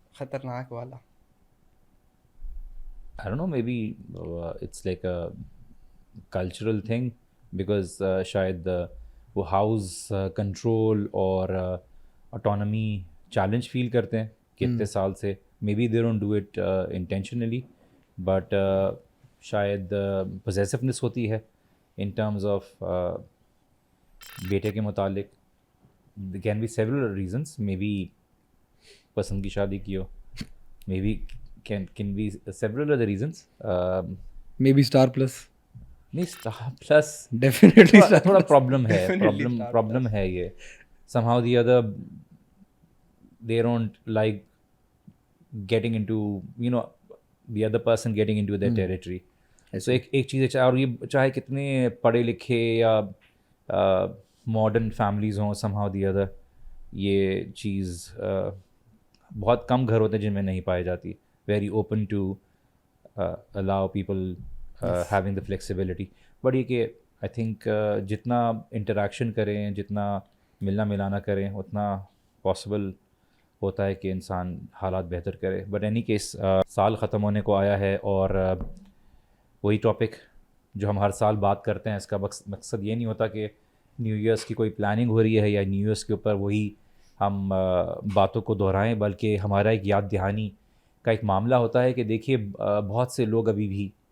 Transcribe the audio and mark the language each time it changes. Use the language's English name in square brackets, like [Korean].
[Urdu] خطرناک والا. [English] I don't know, maybe it's like a cultural thing because [Urdu] شاید وہ ہاؤس کنٹرول اور autonomy چیلنج فیل کرتے ہیں کتنے سال سے. [English] maybe they don't do it intentionally but [Urdu] شاید [English] possessiveness [Urdu] ہوتی ہے [English] in terms of [Urdu] بیٹے کے متعلق. [English] there can be several reasons, maybe [Urdu] پسند کی شادی کی ہو, [English] maybe can be several other reasons. Maybe Star Plus. [Urdu] نہیں Star Plus [English] Definitely Star [Urdu] تھوڑا [English] Plus. [Urdu] پرابلم ہے یہ. [English] somehow the other they don't like getting into the other person getting into their territory. [Urdu] so ایک چیز ہے, اور یہ چاہے کتنے پڑھے لکھے یا ماڈرن فیملیز ہوں, [English] somehow the other [Urdu] یہ چیز بہت کم گھر ہوتے ہیں جن میں نہیں پائی جاتی. [English] very open to allow people having the flexibility. but [Urdu] یہ کہ [English] I think [Urdu] جتنا انٹریکشن کریں, جتنا ملنا ملانا کریں, اتنا پاسبل ہوتا ہے کہ انسان حالات بہتر کرے. [English] but any case [Urdu] سال ختم ہونے کو آیا ہے, اور وہی ٹاپک جو ہم ہر سال بات کرتے ہیں, اس کا مقصد یہ نہیں ہوتا کہ نیو ایئرس کی کوئی پلاننگ ہو رہی ہے یا نیو ایئرس کے اوپر وہی ہم باتوں کو دہرائیں, بلکہ ہمارا ایک یاد دہانی کا ایک معاملہ ہوتا ہے کہ دیکھیے بہت سے لوگ ابھی بھی